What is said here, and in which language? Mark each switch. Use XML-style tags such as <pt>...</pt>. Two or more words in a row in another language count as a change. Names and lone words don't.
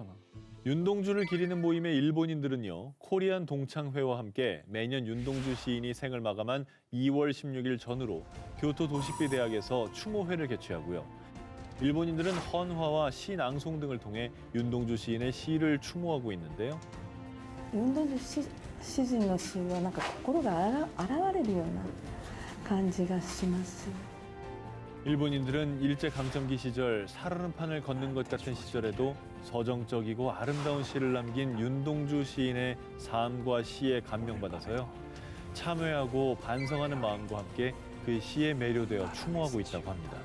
<ko>윤동주를 기리는 모임의 일본인들은요. 코리안 동창회와 함께 매년 윤동주 시인이 생을 마감한 2월 16일 전후로 교토 도시비 대학에서 추모회를 개최하고요. 일본인들은 헌화와 시 낭송 등을 통해 윤동주 시인의 시를 추모하고 있는데요.</ko> <ja>윤동주 詩人の詩はなんか心が洗れるような感じがします。</ja> <ko>일본인들은 일제강점기 시절 살얼음판을 걷는 것 같은 시절에도 서정적이고 아름다운 시를 남긴 윤동주 시인의 삶과 시에 감명받아서요. 참회하고 반성하는 마음과 함께 그 시에 매료되어 추모하고 있다고 합니다.</ko>